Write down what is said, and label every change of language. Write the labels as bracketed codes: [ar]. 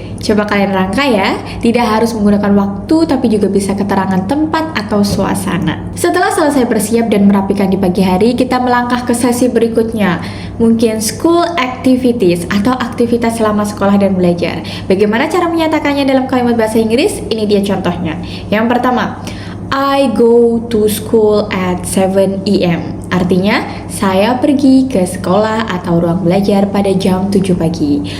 [id] Coba kalian rangkai ya, tidak harus menggunakan waktu tapi juga bisa keterangan tempat atau suasana. Setelah selesai bersiap dan merapikan di pagi hari, kita melangkah ke sesi berikutnya. Mungkin school activities atau aktivitas selama sekolah dan belajar. Bagaimana cara menyatakannya dalam kalimat bahasa Inggris? Ini dia contohnya. Yang pertama, [en] I go to school at 7 AM. [id] Artinya, saya pergi ke sekolah atau ruang belajar pada jam 7 pagi.